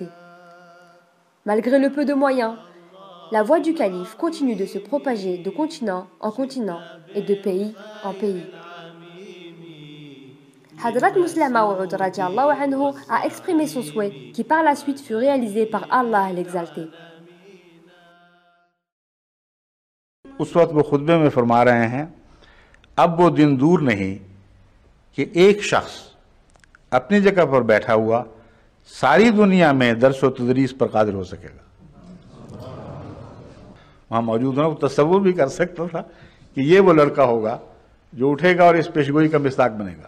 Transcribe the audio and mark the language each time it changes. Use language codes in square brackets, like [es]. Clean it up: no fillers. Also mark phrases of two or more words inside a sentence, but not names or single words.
[fr] Malgré le peu de moyens, la voix du calife continue de se propager de continent en continent et de pays en pays. Hadrat Muslim Maud [ar] رضي الله عنه [fr] a exprimé son souhait qui par la suite fut réalisé par Allah l'exalté. [ur] اس وقت وہ خطبے میں فرما رہے ہیں، اب وہ دن دور نہیں کہ ایک شخص اپنی جگہ پر بیٹھا ہوا ساری دنیا میں درس و تدریس پر قادر ہو سکے گا. وہاں موجود ہونا وہ تصور بھی کر سکتا تھا کہ یہ وہ لڑکا ہوگا جو اٹھے گا اور اس پیشگوئی کا مصداق بنے گا.